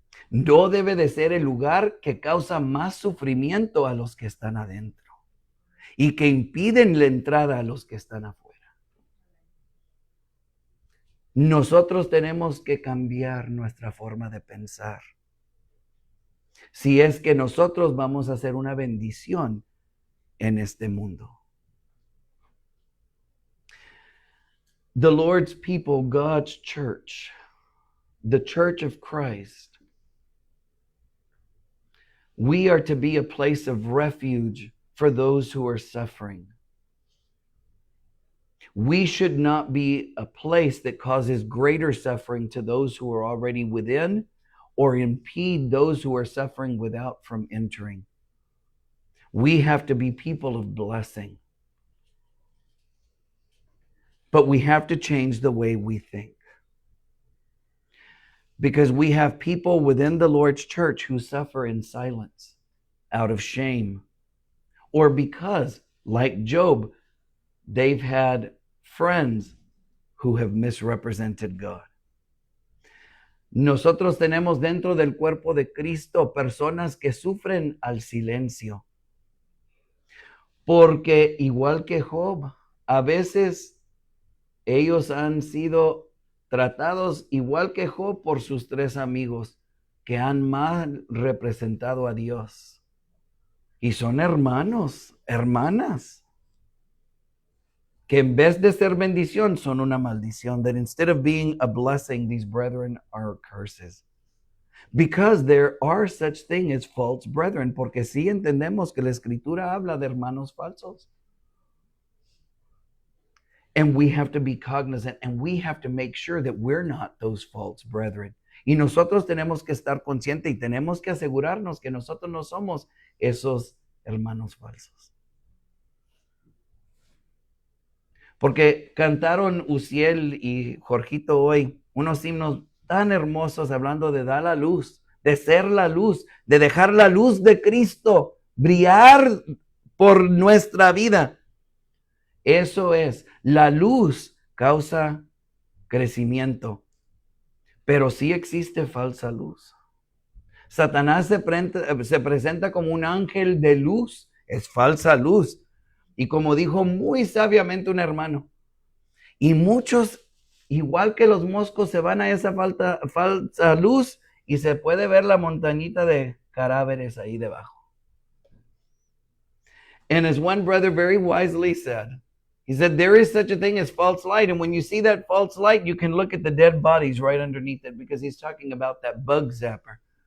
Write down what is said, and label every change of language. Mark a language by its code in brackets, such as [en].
[es] No debe de ser el lugar que causa más sufrimiento a los que están adentro y que impiden la entrada a los que están afuera. Nosotros tenemos que cambiar nuestra forma de pensar. Si es que nosotros vamos a hacer una bendición en este mundo. [en] The Lord's people, God's church, the church of Christ, we are to be a place of refuge for those who are suffering. We should not be a place that causes greater suffering to those who are already within or impede those who are suffering without from entering. We have to be people of blessing. But we have to change the way we think. Because we have people within the Lord's church who suffer in silence, out of shame, or because, like Job, they've had friends who have misrepresented God. [es] Nosotros tenemos dentro del cuerpo de Cristo personas que sufren al silencio. Porque igual que Job, a veces ellos han sido tratados igual que Job por sus 3 amigos que han mal representado a Dios. Y son hermanos, hermanas, que en vez de ser bendición son una maldición. [en] That instead of being a blessing, these brethren are curses. Because there are such thing as false brethren. [es] Porque sí entendemos que la Escritura habla de hermanos falsos. [en] And we have to be cognizant and we have to make sure that we're not those false brethren. [es] Y nosotros tenemos que estar conscientes y tenemos que asegurarnos que nosotros no somos esos hermanos falsos. Porque cantaron Uciel y Jorgito hoy unos himnos tan hermosos hablando de dar la luz, de ser la luz, de dejar la luz de Cristo brillar por nuestra vida. Eso es, la luz causa crecimiento, pero sí existe falsa luz. Satanás se presenta como un ángel de luz, es falsa luz. Y como dijo muy sabiamente un hermano, y muchos, igual que los moscos, se van a esa falsa luz y se puede ver la montañita de cadáveres ahí debajo. [en] And as one brother very wisely said, he said, there is such a thing as false light. And when you see that false light, you can look at the dead bodies right underneath it, because he's talking about that bug zapper.